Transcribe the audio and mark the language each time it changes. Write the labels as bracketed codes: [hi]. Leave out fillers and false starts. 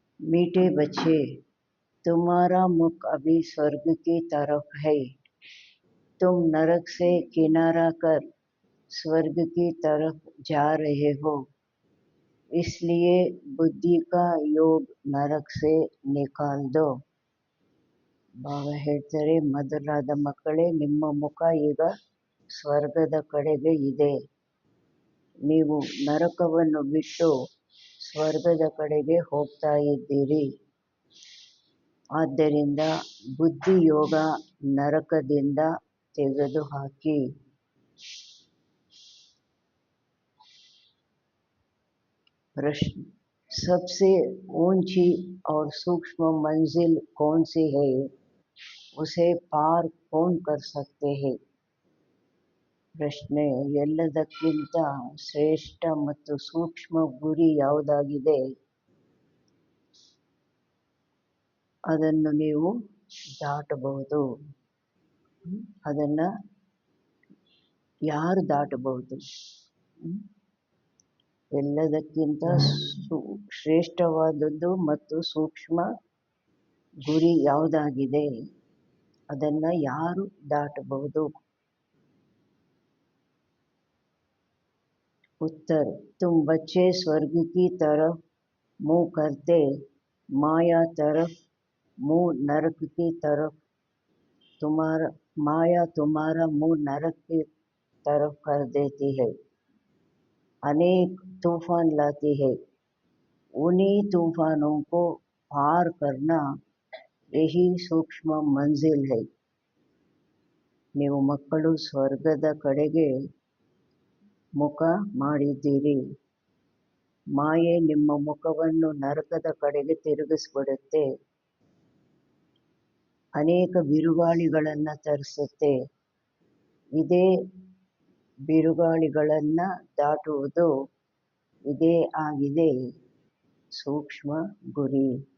[hi] मीठे बच्चे, तुम्हारा मुख अभी स्वर्ग की तरफ है। तुम नरक से किनारा कर स्वर्ग की तरफ जा रहे हो, इसलिए बुद्धि का योग नरक से निकाल दो। [kn] ಬಾಬಾ ಹೇಳ್ತಾರೆ, ಮಧುರಾದ ಮಕ್ಕಳೇ, ನಿಮ್ಮ ಮುಖ ಈಗ ಸ್ವರ್ಗದ ಕಡೆಗೆ ಇದೆ. ನೀವು ನರಕವನ್ನು ಬಿಟ್ಟು ಸ್ವರ್ಗದ ಕಡೆಗೆ ಹೋಗ್ತಾ ಇದ್ದೀರಿ. ಆದ್ದರಿಂದ ಬುದ್ಧಿಯೋಗ ನರಕದಿಂದ ತೆಗೆದುಹಾಕಿ. [hi] प्रश्न, सबसे ऊंची और सूक्ष्म मंजिल कौन सी है? उसे पार कौन कर सकते हैं? [kn] ಪ್ರಶ್ನೆ, ಎಲ್ಲದಕ್ಕಿಂತ ಶ್ರೇಷ್ಠ ಮತ್ತು ಸೂಕ್ಷ್ಮ ಗುರಿ ಯಾವುದಾಗಿದೆ? ಅದನ್ನು ನೀವು ದಾಟಬಹುದು. ಅದನ್ನು ಯಾರು ದಾಟಬಹುದು? ಎಲ್ಲದಕ್ಕಿಂತ ಶ್ರೇಷ್ಠವಾದದ್ದು ಮತ್ತು ಸೂಕ್ಷ್ಮ ಗುರಿ ಯಾವುದಾಗಿದೆ? ಅದನ್ನು ಯಾರು ದಾಟಬಹುದು? [hi] उत्तर, तुम बच्चे स्वर्ग की तरफ मुँह करते, माया तरफ मुँह नरक की तरफ। माया तुम्हारा मुँह नरक की तरफ कर देती है, अनेक तूफान लाती है। उन्हीं तूफानों को पार करना यही सूक्ष्म मंजिल है. [kn] ನೀವು ಮಕ್ಕಳು ಸ್ವರ್ಗದ ಕಡೆಗೆ ಮುಖ ಮಾಡಿದ್ದೀರಿ. ಮಾಯೆ ನಿಮ್ಮ ಮುಖವನ್ನು ನರಕದ ಕಡೆಗೆ ತಿರುಗಿಸ್ಬಿಡುತ್ತೆ. ಅನೇಕ ಬಿರುಗಾಳಿಗಳನ್ನು ತರಿಸುತ್ತೆ. ಇದೇ ಬಿರುಗಾಳಿಗಳನ್ನು ದಾಟುವುದು ಇದೇ ಆಗಿದೆ ಸೂಕ್ಷ್ಮ ಗುರಿ.